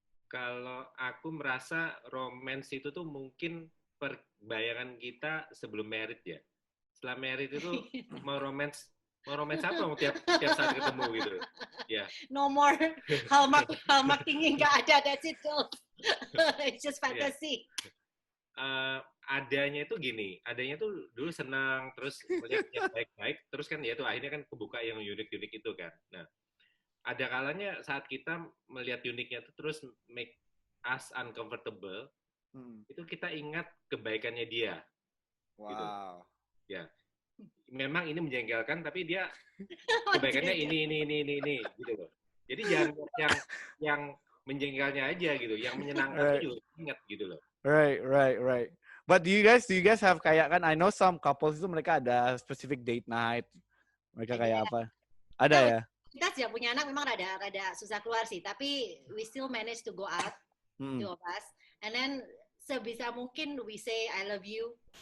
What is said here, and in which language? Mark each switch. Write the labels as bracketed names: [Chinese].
[Indonesian] Kalau aku merasa romance itu tuh mungkin bayangan kita sebelum married ya. Setelah married itu mau romance apa mau tiap saat ketemu gitu. Ya. Yeah. [English] No more Hallmark thinking [Indonesian] nggak ada, [English] that's it. It's just fantasy. [Indonesian] Adanya itu gini, adanya tuh dulu senang, terus melihat yang baik-baik, terus kan ya itu akhirnya kan kebuka yang unik-unik itu kan. Nah, ada kalanya saat kita melihat uniknya itu terus [English] make us uncomfortable, [Indonesian] itu kita ingat kebaikannya dia. [English] Wow. [Indonesian] Gitu. Ya. Memang ini menjengkelkan, tapi dia kebaikannya ini gitu loh. Jadi jangan yang menjengkelnya aja gitu, yang menyenangkan itu juga ingat gitu loh. [English] Right. But do you guys have kayak kan? I know some couples [Indonesian] itu mereka ada specific date night. Mereka kayak apa? Ada ya? Kita sejak punya anak memang rada susah keluar sih, tapi [English] we still manage to go out, two of us, and then [Indonesian] sebisa mungkin [English] we say I love you.